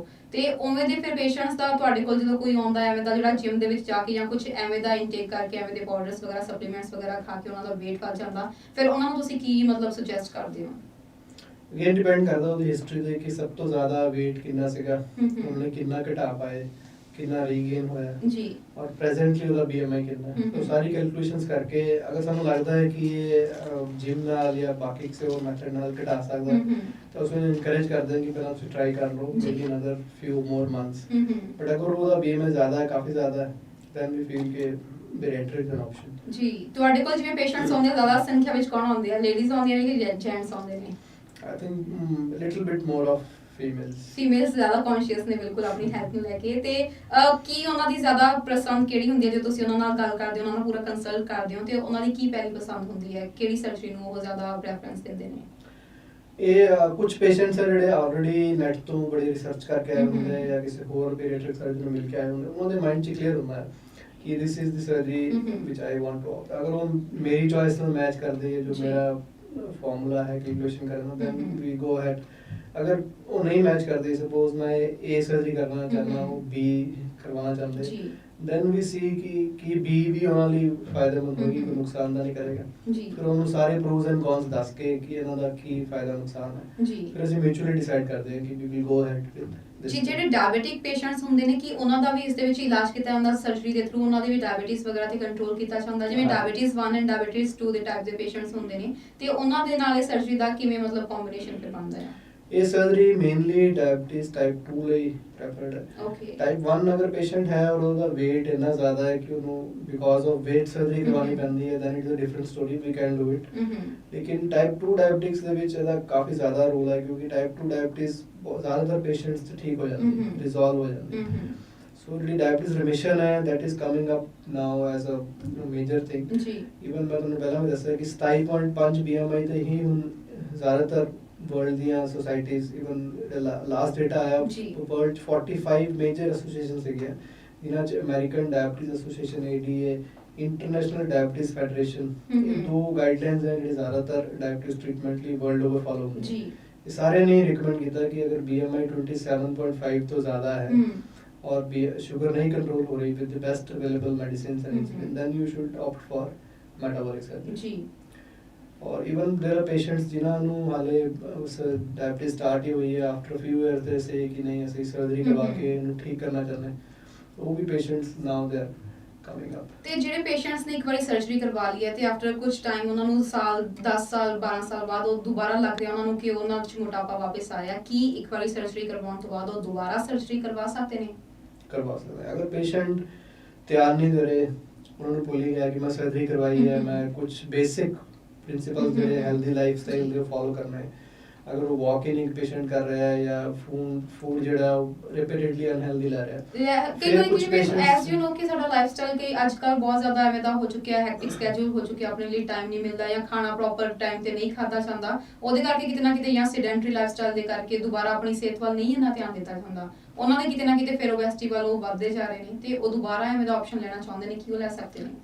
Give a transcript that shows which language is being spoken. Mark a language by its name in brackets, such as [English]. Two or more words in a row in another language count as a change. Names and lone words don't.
[Punjabi] ਤੇ ਉਵੇਂ ਦੇ ਫਿਰ ਪੇਸ਼ੈਂਟਸ ਦਾ ਤੁਹਾਡੇ ਕੋਲ ਜਦੋਂ ਕੋਈ ਆਉਂਦਾ ਐਵੇਂ ਦਾ ਜਿਹੜਾ ਜਿਮ ਦੇ ਵਿੱਚ ਜਾ ਕੇ ਜਾਂ ਕੁਝ ਐਵੇਂ ਦਾ ਇਨਟੇਕ ਕਰਕੇ ਐਵੇਂ ਦੇ ਪਾਊਡਰਸ ਵਗੈਰਾ ਸਪਲੀਮੈਂਟਸ ਵਗੈਰਾ ਖਾ ਕੇ ਉਹਨਾਂ ਦਾ weight ਵੱਧ ਜਾਂਦਾ, ਫਿਰ ਉਹਨਾਂ ਨੂੰ ਤੁਸੀਂ ਕੀ ਮਤਲਬ ਸੁਜੈਸਟ ਕਰਦੇ ਹੋ? [English] again depend [Punjabi] ਕਰਦਾ ਉਹਦੀ ਹਿਸਟਰੀ ਤੇ ਕਿ ਸਭ ਤੋਂ ਜ਼ਿਆਦਾ weight ਕਿੰਨਾ ਸੀਗਾ, ਉਹਨੇ ਕਿੰਨਾ ਘਟਾ ਪਾਏ, ਕਿੰਨਾ ਰੀਗੇਨ ਹੋਇਆ ਜੀ, ਔਰ ਪ੍ਰੈਜ਼ੈਂਟਲੀ ਉਹਦਾ BMI ਕਿੰਨਾ ਹੈ। [Hindi] तो सारी कैलकुलेशंस करके अगर [Punjabi] ਸਾਨੂੰ ਲੱਗਦਾ ਹੈ ਕਿ ਇਹ ਜਿਮ ਨਾਲ ਜਾਂ ਬਾਕੀ ਕਿਸੇ ਹੋਰ ਮੈਥਡ ਨਾਲ ਘਟਾ ਸਕਦਾ ਹੈ ਤਾਂ ਉਸ ਨੂੰ ਇਨਕਰੇਜ ਕਰਦੇ ਹਾਂ ਕਿ ਪਹਿਲਾਂ ਤੁਸੀਂ ਟਰਾਈ ਕਰ ਲਓ [English] maybe another few more months. [Punjabi] ਬਟ ਅਗਰ ਉਹਦਾ BMI ਜ਼ਿਆਦਾ ਹੈ, ਕਾਫੀ ਜ਼ਿਆਦਾ ਹੈ, [English] then we feel ਕਿ bariatric is an option [Punjabi] ਜੀ। ਤੁਹਾਡੇ ਕੋਲ ਜਿਵੇਂ ਪੇਸ਼ੈਂਟਸ ਆਉਂਦੇ ਜ਼ਿਆਦਾ ਸੰਖਿਆ ਵਿੱਚ ਕੌਣ ਆਉਂਦੇ ਆ? ਲੇਡੀਜ਼ ਆਉਂਦੀਆਂ ਨੇ ਕਿ ਜੈਂਟਸ ਆਉਂਦੇ ਨੇ? [English] I think little bit more of [Punjabi] ਫੀਮੇਲਸ ਜ਼ਿਆਦਾ ਕੌਨਸ਼ੀਅਸ ਨੇ ਬਿਲਕੁਲ ਆਪਣੀ ਹੈਲਥ ਨੂੰ ਲੈ ਕੇ। ਤੇ ਕੀ ਉਹਨਾਂ ਦੀ ਜ਼ਿਆਦਾ ਪਸੰਦ ਕਿਹੜੀ ਹੁੰਦੀ ਹੈ? ਜੇ ਤੁਸੀਂ ਉਹਨਾਂ ਨਾਲ ਗੱਲ ਕਰਦੇ ਹੋ, ਉਹਨਾਂ ਨਾਲ ਪੂਰਾ ਕੰਸਲਟ ਕਰਦੇ ਹੋ, ਤੇ ਉਹਨਾਂ ਦੀ ਕੀ ਪਹਿਲੀ ਪਸੰਦ ਹੁੰਦੀ ਹੈ? ਕਿਹੜੀ ਸਰਜਰੀ ਨੂੰ ਉਹ ਜ਼ਿਆਦਾ ਪ੍ਰੈਫਰੈਂਸ ਦਿੰਦੇ ਨੇ? ਇਹ ਕੁਝ ਪੇਸ਼ੈਂਟਸ ਹੈ ਜਿਹੜੇ ਆਲਰੇਡੀ ਨੈਟ ਤੋਂ ਬੜੀ ਰਿਸਰਚ ਕਰਕੇ ਆਏ ਹੁੰਦੇ ਜਾਂ ਕਿਸੇ ਹੋਰ ਬੈਰੀਐਟ੍ਰਿਕ ਸਰਜਨ ਨੂੰ ਮਿਲ ਕੇ ਆਏ ਹੁੰਦੇ, ਉਹਨਾਂ ਦੇ ਮਾਈਂਡ 'ਚ ਕਲੀਅਰ ਹੁੰਦਾ ਹੈ ਕਿ [English] this is the surgery which I want to opt. [Punjabi] ਅਗਰ ਉਹ ਮੇਰੀ ਚੋਇਸ ਨਾਲ ਮੈਚ ਕਰਦੇ ਹੈ, ਜੋ ਮੇਰਾ ਫਾਰਮੂਲਾ ਹੈ ਕੈਲਕੂਲੇਸ਼ਨ ਕਰਨ ਦਾ, [English] then we go ahead. [Hindi] अगर वो नहीं मैच करते, सपोज मैं ए सर्जरी करना चाहना हूँ, बी करवाना चाहते, [English] then we see [Hindi] कि बी भी [Punjabi] ਉਹਨਾਂ ਲਈ ਫਾਇਦੇਮੰਦ ਹੋਏਗੀ, ਕੋਈ ਨੁਕਸਾਨ ਤਾਂ ਨਹੀਂ ਕਰੇਗਾ। ਫਿਰ ਉਹਨੂੰ ਸਾਰੇ [English] pros and cons [Punjabi] ਦੱਸ ਕੇ ਕਿ ਇਹਨਾਂ ਦਾ ਕੀ ਫਾਇਦਾ ਨੁਕਸਾਨ ਹੈ, ਫਿਰ ਅਸੀਂ [English] mutually decide [Punjabi] ਕਰਦੇ ਹਾਂ ਕਿ [English] we will go ahead with [Punjabi] ਜੀ। ਜਿਹੜੇ [English] diabetic patients [Punjabi] ਹੁੰਦੇ ਨੇ ਕਿ ਉਹਨਾਂ ਦਾ ਵੀ ਇਸ ਦੇ ਵਿੱਚ ਇਲਾਜ ਕੀਤਾ ਜਾਂਦਾ ਸਰਜਰੀ ਦੇ ਥਰੂ, ਉਹਨਾਂ ਦੀ ਵੀ ਡਾਇਬੀਟਿਸ ਵਗੈਰਾ ਤੇ ਕੰਟਰੋਲ ਕੀਤਾ ਜਾਂਦਾ, ਜਿਵੇਂ [English] diabetes 1 and diabetes 2 [Punjabi] ਦੇ ਟਾਈਪ ਦੇ ਪੇਸ਼ੈਂਟਸ ਹੁੰਦੇ ਨੇ, ਤੇ ਉਹਨਾਂ ਦੇ ਨਾਲ ਇਹ ਸਰਜਰੀ ਦਾ ਕਿਵੇਂ ਮਤਲਬ ਕੰਬੀਨੇਸ਼ਨ ਫਿਰ ਬਣਦਾ ਹੈ? ਇਹ ਸਰਜਰੀ [English] mainly diabetes type 2 [Punjabi] ਲਈ ਪ੍ਰੈਫਰਡ ਹੈ। ਓਕੇ ਟਾਈਪ 1 ਅਗਰ ਪੇਸ਼ੈਂਟ ਹੈ ਔਰ ਉਹਦਾ weight ਇੰਨਾ ਜ਼ਿਆਦਾ ਹੈ ਕਿ ਉਹਨੂੰ [English] because of weight surgery [Punjabi] ਕਰਵਾਉਣੀ ਪੈਂਦੀ ਹੈ, [English] then it is a different story, we can do it। [Punjabi] ਲੇਕਿਨ [English] type 2 diabetics [Punjabi] ਦੇ ਵਿੱਚ ਇਹਦਾ ਕਾਫੀ ਜ਼ਿਆਦਾ ਰੋਲ ਹੈ, ਕਿਉਂਕਿ [English] type 2 diabetes [Punjabi] ਜ਼ਿਆਦਾਤਰ ਪੇਸ਼ੈਂਟਸ 'ਚ ਠੀਕ ਹੋ ਜਾਂਦੀ ਹੈ, ਰਿਜ਼ੋਲਵ ਹੋ ਜਾਂਦੀ ਹੈ। ਸੋ ਜਿਹੜੀ [English] diabetes remission [Punjabi] ਹੈ, [English] that is coming up now as a major thing। [Punjabi] ਜੀ ਈਵਨ ਮੈਂ ਤੁਹਾਨੂੰ ਪਹਿਲਾਂ ਵੀ ਦੱਸਿਆ ਕਿ 27.5 BMI ਤੇ ਹੀ ਹੁਣ ਜ਼ਿਆਦਾਤਰ ਵਰਲਡ ਦੀਆਂ ਸੋਸਾਇਟੀਜ਼, [English] even last data [Punjabi] ਆਇਆ ਜੀ। ਵਰਲਡ 'ਚ 45 [English] major association [Punjabi] ਸੀਗੀਆਂ, ਜਿਨ੍ਹਾਂ 'ਚ ਅਮਰੀਕਨ ਡਾਇਬੀਟਿਸ ਐਸੋਸੀਏਸ਼ਨ ADA, ਇੰਟਰਨੈਸ਼ਨਲ ਡਾਇਬੀਟਿਸ ਫੈਡਰੇਸ਼ਨ, ਇਹ ਦੋ ਗਾਈਡਲਾਈਨਸ ਹੈ ਜਿਹੜੇ ਜ਼ਿਆਦਾਤਰ [English] diabetes treatment [Punjabi] ਲਈ [English] world over follow [Punjabi] ਹੁੰਦੇ ਜੀ। ਇਹ ਸਾਰਿਆਂ ਨੇ ਰਿਕਮੈਂਡ ਕੀਤਾ ਕਿ ਅਗਰ BMI 27.5 ਤੋਂ ਜ਼ਿਆਦਾ ਹੈ [Hindi] और शुगर नहीं कंट्रोल हो रही [English] with the best available medicines and insulin, then you should opt for metabolic surgery। [Hindi] जी। [Punjabi] और [English] even there are patients [Punjabi] जिन्हां ਨੂੰ ਹਾਲੇ ਉਸ [Hindi] डायबिटीज स्टार्ट ही हुई है [English] after a few years [Punjabi] ਦੇ ਸੇ ਕਿ ਨਹੀਂ ਅਸੀਂ ਸਰਜਰੀ ਕਰਵਾ ਕੇ ਇਹਨੂੰ ਠੀਕ ਕਰਨਾ ਚਾਹੁੰਦੇ, ਉਹ ਵੀ [English] patients now they are coming up। [Punjabi] ਤੇ ਜਿਹੜੇ ਪੇਸ਼ੈਂਟਸ ਨੇ ਇੱਕ ਵਾਰੀ ਸਰਜਰੀ ਕਰਵਾ ਲਈ ਹੈ ਤੇ ਆਫਟਰ ਕੁਝ ਟਾਈਮ ਉਹਨਾਂ ਨੂੰ ਸਾਲ 10 ਸਾਲ 12 ਸਾਲ ਬਾਅਦ ਉਹ ਦੁਬਾਰਾ ਲੱਗ ਰਿਹਾ ਉਹਨਾਂ ਨੂੰ ਕਿ ਉਹਨਾਂ ਵਿੱਚ ਮੋਟਾਪਾ ਵਾਪਸ ਆਇਆ, ਕੀ ਇੱਕ ਵਾਰੀ ਸਰਜਰੀ ਕਰਵਾਉਣ ਤੋਂ ਬਾਅਦ ਉਹ ਦੁਬਾਰਾ ਸਰਜਰੀ ਕਰਵਾ ਸਕਦੇ ਨੇ? [Hindi] करवा सकते हैं। अगर पेशेंट तैयार नहीं करे, उन्होंने भूल ही गया कि मैं सर्जरी करवाई है, मैं कुछ बेसिक प्रिंसिपल जो है [English] healthy life style [Hindi] के फॉलो करना है, अगर वो [English] walking patient [Hindi] कर रहा है या फूड [Punjabi] ਜਿਹੜਾ ਰਿਪੀਟਡਲੀ ਅਨਹੈਲਦੀ ਲੈ ਰਿਹਾ ਹੈ, ਕਈ ਵਾਰੀ ਜਿਵੇਂ [English] as you know [Punjabi] ਕਿ ਸਾਡਾ ਲਾਈਫਸਟਾਈਲ ਕਿ ਅੱਜਕੱਲ ਬਹੁਤ ਜ਼ਿਆਦਾ ਐਵੇਂ ਦਾ ਹੋ ਚੁੱਕਿਆ ਹੈ, [English] hectic schedule [Punjabi] ਹੋ ਚੁੱਕਿਆ, ਆਪਣੇ ਲਈ ਟਾਈਮ ਨਹੀਂ ਮਿਲਦਾ ਜਾਂ ਖਾਣਾ ਪ੍ਰੋਪਰ ਟਾਈਮ ਤੇ ਨਹੀਂ ਖਾਦਾ ਜਾਂਦਾ, ਉਹਦੇ ਕਰਕੇ ਕਿਤੇ ਨਾ ਕਿਤੇ ਜਾਂ [English] sedentary lifestyle [Punjabi] ਦੇ ਕਰਕੇ ਦੁਬਾਰਾ ਆਪਣੀ ਸਿਹਤ ਵੱਲ ਨਹੀਂ ਇੰਨਾ ਧਿਆਨ ਦਿੱਤਾ ਜਾਂਦਾ, ਉਹਨਾਂ ਦੇ ਕਿਤੇ ਨਾ ਕਿਤੇ ਫਿਰ ਓਬੈਸਿਟੀ ਵੱਲ ਉਹ ਵੱਧਦੇ ਜਾ ਰਹੇ ਨੇ ਤੇ ਉਹ ਦੁਬਾਰਾ ਐਵੇਂ ਦਾ ਆਪਸ਼ਨ ਲੈਣਾ ਚਾਹੁੰਦੇ ਨੇ ਕਿ ਉਹ ਲੈ ਸਕਦੇ ਨੇ?